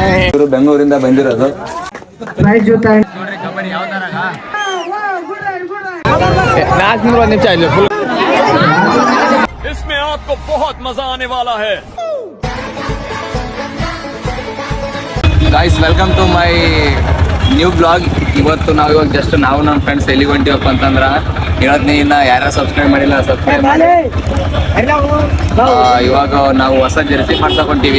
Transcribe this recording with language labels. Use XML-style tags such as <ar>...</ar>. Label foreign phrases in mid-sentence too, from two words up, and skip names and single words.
<kn>ಇವರು ಬೆಂಗಳೂರಿಂದ ಬಂದಿರೋದು.</kn> <hi>इसमें आपको बहुत मजा आने वाला है.</hi> <en>Guys welcome to my new vlog.</en> <kn>ಇವತ್ತು ಇವಾಗ ಜಸ್ಟ್ ನಾವು ನಮ್ಮ ಫ್ರೆಂಡ್ಸ್ ಎಲ್ಲಿಗೆ ಹೊಂಟಿವಪ್ಪ ಅಂತಂದ್ರೆ ಹೇಳದ್ನಿ, ಇನ್ನ ಯಾರ್ಯಾರು ಸಬ್ಸ್ಕ್ರೈಬ್ ಮಾಡಿಲ್ಲ ಸಬ್ಸ್ಕ್ರೈಬ್ ಮಾಡಿ. ಇವಾಗ ನಾವು ಹೊಸ ಜರ್ಸಿ ಮಾಡ್ಸಕ್ ಹೊಂಟೀವಿ.</kn>